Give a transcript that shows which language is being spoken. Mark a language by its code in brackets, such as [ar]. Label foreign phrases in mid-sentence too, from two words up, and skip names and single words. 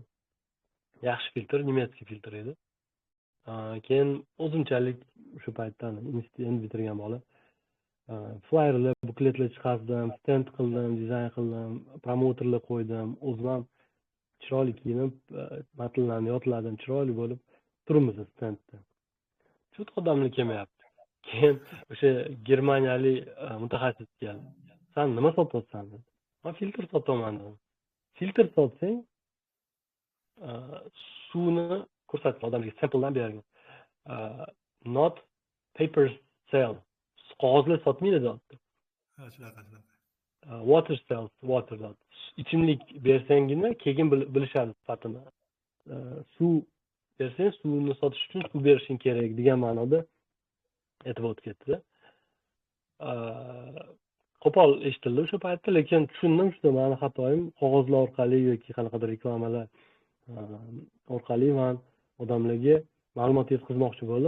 [uz] Yaxshi filtr, nemetskiy filtr edi. Keyin o'zimchalik o'sha paytda institutni bitirgan bola flyerlar, bukletlar chiqardim, stend qildim, dizayn qildim, promotorlar qo'ydim, o'zim ham chiroyli kiyinib, matnlarni yodladim, chiroyli bo'lib turibmiz stendda. Cho't odamlar kelmayapti. Keyin o'sha germaniyalik mutaxassis keldi. Sen nima sotyapsan dedi. Men filtr sotaman dedim. Filtr sotsang, suvni ko'rsatib odamlarga sampledan bergan. [en] Not paper sale. [uz] Qog'ozlar sotmaydi deyapti. [en] Water sells, water deyapti. [uz] Ichimlik bersangina keyin bilishadi sifatini. Suv bersang, suvni sotish uchun suv berishing kerak degan ma'noda aytib o'tdi. Qo'pol eshitildi o'sha paytda, lekin tushundim, shu meni xatoyim, qog'ozlar orqali yoki qanaqadir reklamalar orqali men odamlarga ma'lumot yetkazmoqchi bo'ldim.